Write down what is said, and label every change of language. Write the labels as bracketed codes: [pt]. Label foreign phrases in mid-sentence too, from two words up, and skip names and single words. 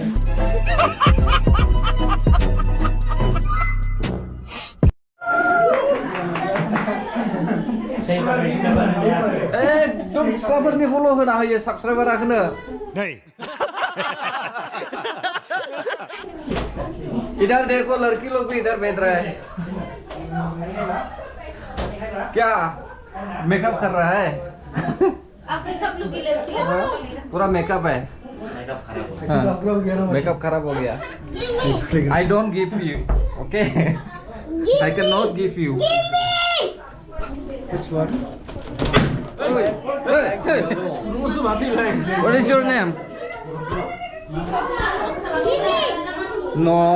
[brx] एकदम सिख्लाफोरनिखौल' होना होयो साबस्क्राइबाराखौनो [hi] इधर देखो लड़की लोग भी इधर बैठ रहा है क्या मेकअप कर रहा है आप सब लोग लड़की पूरा मेकअप है मेकअप खराब हो गया [en] I don't give you okay I can not give you What is your name? No.